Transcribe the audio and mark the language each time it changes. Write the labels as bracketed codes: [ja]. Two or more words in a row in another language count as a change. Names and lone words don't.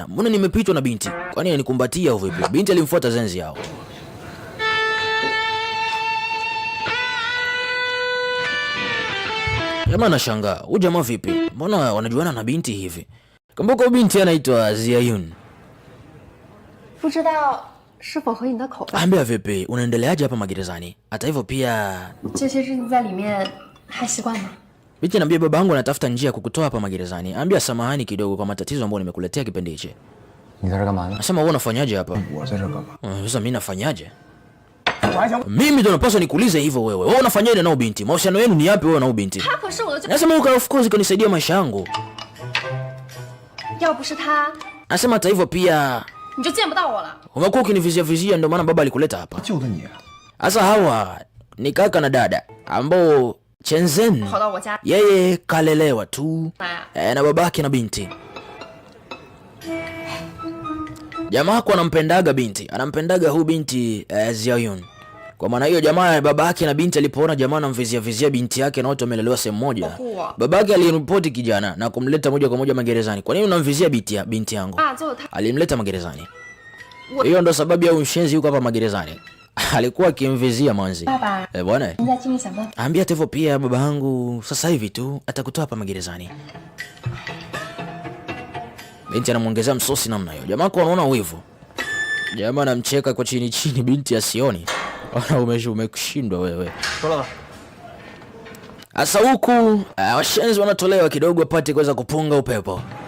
[sw] Mbona nimepitwa na binti? Kwani anikumbatia au vipi? Binti alimfuata Zhen Ziao. Jamaa anashangaa, huyu jamaa vipi? Mbona wanajuana na binti hivi? Kumbuka binti anaitwa Ziayun. [zh] 不知道是否合你的口味。 [sw] Ambia vipi, unaendeleaje hapa magerezani? Hata hivyo pia [zh] 这些日子在里面还习惯吗？ [sw] Binti anambia babangu anatafuta njia kukutoa hapa magerezani. Ambia samahani kidogo kwa matatizo ambayo nimekuletea kipindi hichi. [zh] 你在这干嘛呢？ [sw] Nasema wewe unafanyaje hapa? [zh] 我在这干嘛？ [sw] Sasa mimi nafanyaje? Mimi ndo napaswa nikuulize hivyo wewe. Wewe unafanyaje na binti? Mahusiano yenu ni yapi wewe na binti? [zh] 他可是我的， [sw] Nasema uka [en] of course [sw] kanisaidia maisha yangu. [zh] 要不是他， [sw] Nasema hata hivyo pia [zh] 你就见不到我了。 [sw] umekuwa ukinivizia vizia ndio maana baba alikuleta hapa. [zh] 救的你。 [sw] Sasa hawa ni kaka na dada ambao Chenzen [zh] 跑到我家 [sw] yeye kalelewa tu [zh] 来， [sw] na babake na binti. Jamaa kwa anampendaga binti, anampendaga huu binti Xiaoyun. Kwa maana hiyo jamaa babake na binti alipoona jamaa anamvizia vizia binti yake na wote wamelelewa sehemu moja, babake aliripoti kijana na kumleta moja kwa moja magerezani. Kwa nini unamvizia binti yangu? [zh] 啊，最后他 [sw] Alimleta magerezani. Hiyo ndo sababu ya ushenzi yuko hapa magerezani. Alikuwa akimvizia manzi. Bwana. [zh] 现在尽力想办法。 [sw] Ambia hivyo pia baba yangu sasa hivi tu atakutoa hapa magerezani. Binti anamuongezea msosi namna hiyo. Jamaa kwa anaona wivu. Jamaa anamcheka kwa chini chini binti asioni. Ona umekushindwa wewe. Asa huku washenzi wanatolewa kidogo apate kuweza kupunga upepo.